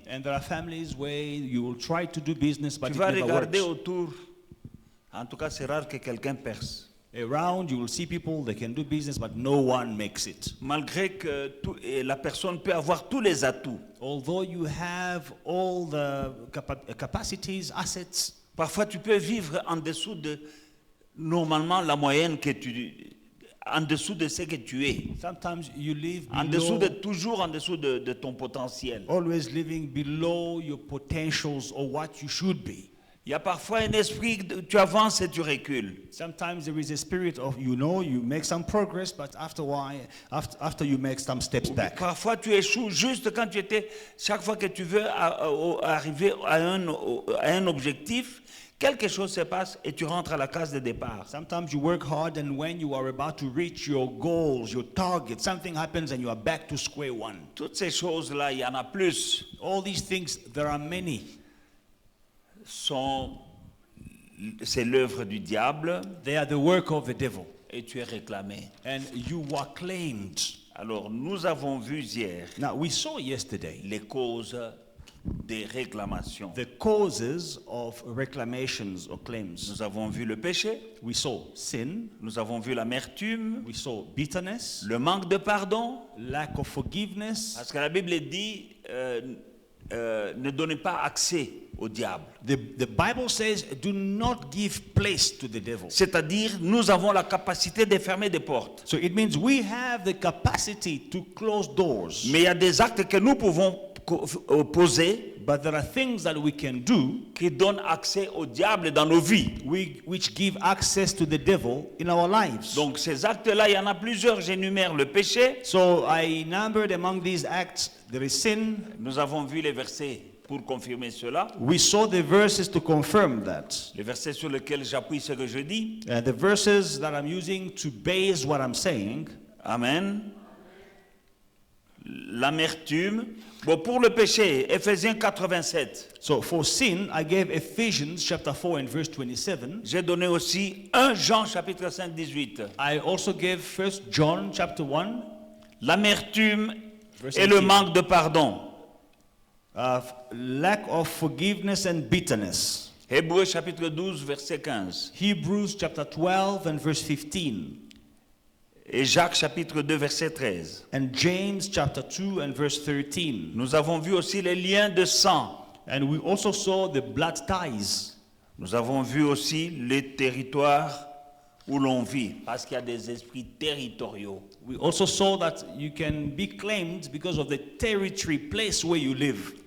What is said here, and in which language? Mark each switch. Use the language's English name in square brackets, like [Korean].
[English] And there are families where you will try to do business, but [French] Tu [English] it [French] vas [English] never [French] regarder [English] works. [French] autour. En tout cas, c'est rare que quelqu'un perce. [English] Around, you will see people, they can do business, but no one makes it. [French] Malgré que la personne peut avoir tous les atouts. [English] Although you have all the capacities, assets, [French] Parfois, tu peux vivre en dessous de, normalement, la moyenne en dessous de ce que tu es. [English] sometimes you live [French] Toujours en dessous de ton potentiel. [English] always living below your potentials or what you should be. [French] Il y a parfois un esprit, tu avances et tu recules. [English] Sometimes there is a spirit of, you make some progress, but after a while, after you make some steps back. [French] Parfois, tu échoues juste quand chaque fois que tu veux arriver à un objectif, quelque chose se passe et tu rentres à la case de départ. [English] Sometimes you work hard, and when you are about to reach your goals, your target, something happens and you are back to square one. [French] Toutes ces choses-là, il y en a plus, [English] All these things, there are many. [French] c'est l'œuvre du diable [English] They are the work of the devil, [French] et tu es réclamé. [English] and you are claimed. [French] Alors, nous avons vu hier [English] Now, we saw yesterday [French] les causes des réclamations. [English] the causes of reclamations or claims. [French] Nous avons vu le péché, [English] We saw sin, [French] nous avons vu l'amertume, [English] we saw bitterness, [French] le manque de pardon, [English] lack of forgiveness. [French] parce que la Bible dit ne donnez pas accès au diable. [English] The Bible says, do not give place to the devil. [French] C'est-à-dire, nous avons la capacité de fermer des portes. [English] So it means we have the capacity to close doors. [French] Mais il y a des actes que nous pouvons opposés [English] But there are things that we can do [French] qui donnent accès au diable dans nos vies. [English] which give access to the devil in our lives. [French] Donc ces actes-là, il y en a plusieurs. J'énumère le péché. [English] So I numbered among these acts, there is sin. [French] Nous avons vu les versets pour confirmer cela. [English] We saw the verses to confirm that. [French] Les versets sur lesquels j'appuie ce que je dis. [English] The verses that I'm using to base what I'm saying. [French] Amen. L'amertume. Bon, pour le péché, Éphésiens 4:27. [English] So for sin, I gave Ephesians chapter 4 and verse 27. [French] J'ai donné aussi 1 Jean chapitre 5, 18. [English] I also gave 1 John chapter 1. [French] L'amertume [English] Verse [French] et le [English] 18. [French] manque de pardon. [English] Lack of forgiveness and bitterness. [French] Hébreux chapitre 12, verset 15. [English] Hebrews chapter 12 and verse 15. [French] Et Jacques chapitre 2, verset 13. [English] And James chapter 2 and verse 13. [French] Nous avons vu aussi les liens de sang. [English] And we also saw the blood ties. [French] Nous avons vu aussi les territoires où l'on vit, parce qu'il y a des esprits territoriaux. [English] We also saw that you can be claimed because of the territory, place where you live.